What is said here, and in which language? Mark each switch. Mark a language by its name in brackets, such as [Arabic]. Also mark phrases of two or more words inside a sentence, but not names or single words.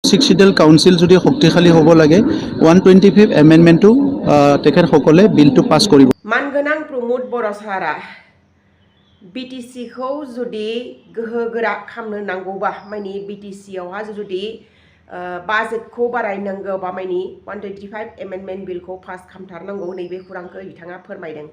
[Assamese] সিক্সিডেল কাউন্সিল যদি শক্তিশালী হ'ব লাগে 125 এমেণ্ডমেণ্টটো তেখেতসকলে বিলটো পাছ কৰিব। [Bodo] मानगोनां प्रमोद बर' सारा BTC-खौ जुदि गोहोगोरा खालामनो नांगौबा माने BTC-आवहा जुदि बाजेटखौ बारायनांगौबा माने 125 [English] amendment bill [Bodo] पास खालामथारनांगौ नैबे खौरांखौ बिथाङा फोरमायदों।